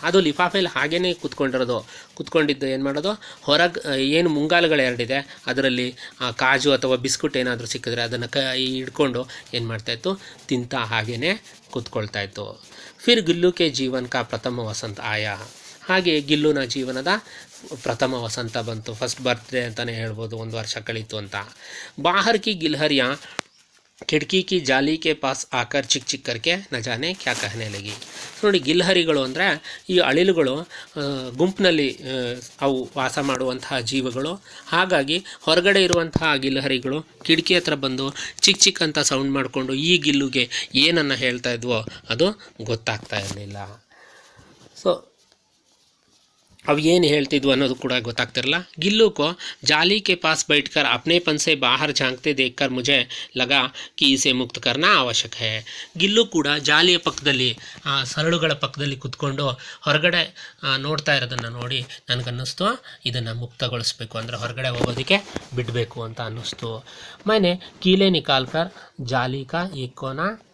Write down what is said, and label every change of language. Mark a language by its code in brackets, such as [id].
[kn] ಅದು ಲಿಫಾಫೆಯಲ್ಲಿ ಹಾಗೇ ಕುತ್ಕೊಂಡಿದ್ದು ಏನು ಮಾಡೋದು, ಹೊರಗೆ ಏನು ಮುಂಗಾಲುಗಳು 2 ಇದೆ ಅದರಲ್ಲಿ ಕಾಜು ಅಥವಾ ಬಿಸ್ಕುಟ್ ಏನಾದರೂ ಸಿಕ್ಕಿದ್ರೆ ಅದನ್ನು ಹಿಡ್ಕೊಂಡು ಏನು ಮಾಡ್ತಾಯಿತ್ತು, ತಿಂತಾ ಹಾಗೇ ಕೂತ್ಕೊಳ್ತಾಯಿತ್ತು. [hi] ಫಿರ್ ಗಿಲ್ಲು ಕೆ ಜೀವನ ಕಾ ಪ್ರಥಮ ವಸಂತ ಆಯಾ, [kn] ಹಾಗೆ ಗಿಲ್ಲುನ ಜೀವನದ ಪ್ರಥಮ ವಸಂತ ಬಂತು, ಫಸ್ಟ್ ಬರ್ತ್ಡೇ ಅಂತಲೇ ಹೇಳ್ಬೋದು, 1 ವರ್ಷ ಕಳೀತು ಅಂತ. [hi] ಬಾಹರ್ ಕಿ ಗಿಲ್ಹರಿಯಾ खिड़की की जाली के पास आकर चिक चिक करके न जाने क्या कहने लगी. [kn] ನೋಡಿ, ಗಿಲ್ಹರಿಗಳು ಅಂದರೆ ಈ ಅಳಿಲುಗಳು ಗುಂಪಿನಲ್ಲಿ ಅವು ವಾಸ ಮಾಡುವಂತಹ ಜೀವಗಳು. ಹಾಗಾಗಿ ಹೊರಗಡೆ ಇರುವಂತಹ ಗಿಲ್ಹರಿಗಳು ಕಿಟಕಿ ಹತ್ರ ಬಂದು ಚಿಕ್ಕ ಚಿಕ್ಕ ಅಂತ ಸೌಂಡ್ ಮಾಡಿಕೊಂಡು ಈ ಗಿಲ್ಲುಗೆ ಏನನ್ನು ಹೇಳ್ತಾ ಇದ್ವೋ ಅದು ಗೊತ್ತಾಗ್ತಾ ಇರಲಿಲ್ಲ. ಸೊ [hi] अब ये [kn] ಹೇಳ್ತಿದ್ವು ಅನ್ನೋದು ಕೂಡ ಗೊತ್ತಾಗ್ತಿರಲ್ಲ. [hi] गिल्लू को जाली के पास बैठकर अपनेपन से बाहर झांकते देखकर मुझे लगा कि इसे मुक्त करना आवश्यक है. [kn] ಗಿಲ್ಲು ಕೂಡ ಜಾಲಿಯ ಪಕ್ಕದಲ್ಲಿ, ಸರಳುಗಳ ಪಕ್ಕದಲ್ಲಿ ಕುತ್ಕೊಂಡು ಹೊರಗಡೆ ನೋಡ್ತಾ ಇರೋದನ್ನು ನೋಡಿ ನನಗನ್ನಿಸ್ತು, ಇದನ್ನು ಮುಕ್ತಗೊಳಿಸ್ಬೇಕು, ಅಂದರೆ ಹೊರಗಡೆ ಹೋಗೋದಕ್ಕೆ ಬಿಡಬೇಕು ಅಂತ ಅನ್ನಿಸ್ತು. [hi] मैंने कीले निकाल कर जाली का एक कोना